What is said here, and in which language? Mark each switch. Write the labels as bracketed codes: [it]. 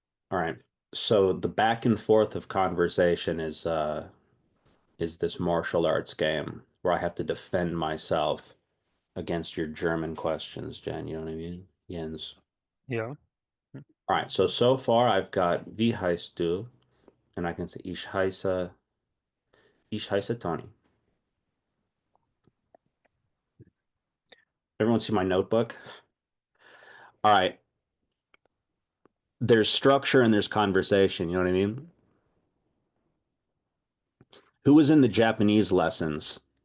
[en] All right. So the back and forth of conversation is this martial arts game where I have to defend myself against your German questions, Jen. You know what I mean? Jens. Yeah. All right. So far I've got [de] Wie heißt du? [en] And I can say [de] ich heiße Tony. [en] Everyone see my notebook? All right. There's structure and there's conversation. You know what I mean? Who was in the Japanese lessons?